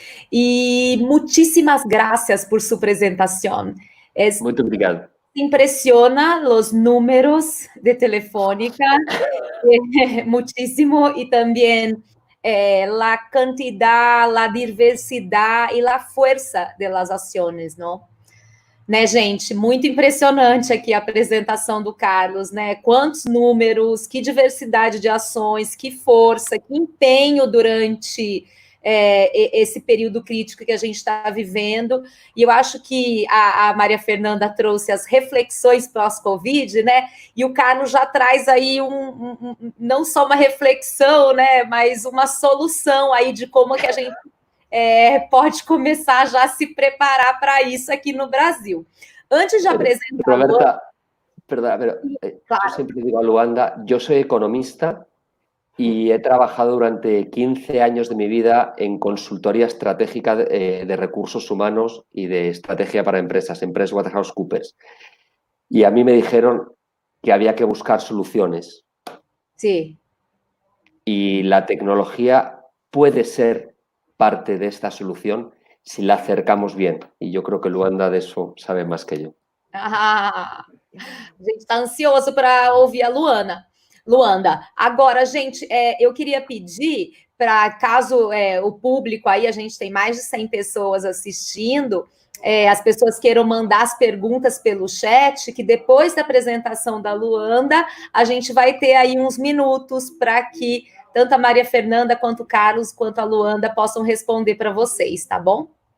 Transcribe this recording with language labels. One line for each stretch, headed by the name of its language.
Spanish: Y muchísimas gracias por su presentación.
Portuguese: Muito obrigado.
Spanish: Impresiona los números de Telefónica, muchísimo, y también la cantidad, la diversidad y la fuerza de las
Portuguese: ações, não? Né, gente? Muito impressionante aqui a apresentação do Carlos, né? Quantos números, que diversidade de ações, que força, que empenho durante esse período crítico que a gente está vivendo. E eu acho que a Maria Fernanda trouxe as reflexões pós-Covid, né? E o Carlos já traz aí não só uma reflexão, né? Mas uma solução aí de como que a gente pode começar já a se preparar para isso aqui no Brasil. Antes de apresentar...
Spanish: Roberta, perdón, pero claro. yo siempre digo a Luanda, yo soy economista y he trabajado durante 15 años de mi vida en consultoría estratégica de recursos humanos y de estrategia para empresas, en PricewaterhouseCoopers. Y a mí me dijeron que había que buscar soluciones. Sí. Y la tecnología puede ser parte de esta solución si la acercamos bien. Y yo creo que Luanda de eso sabe más que yo.
Portuguese: A gente está ansioso para ouvir a Luanda. Agora, gente, eu queria pedir para, caso o público aí, a gente tem mais de 100 pessoas assistindo, as pessoas queiram mandar as perguntas pelo chat, que depois da apresentação da Luanda, a gente vai ter aí uns minutos para que tanto a Maria Fernanda, quanto o Carlos, quanto a Luanda possam responder para vocês, tá bom?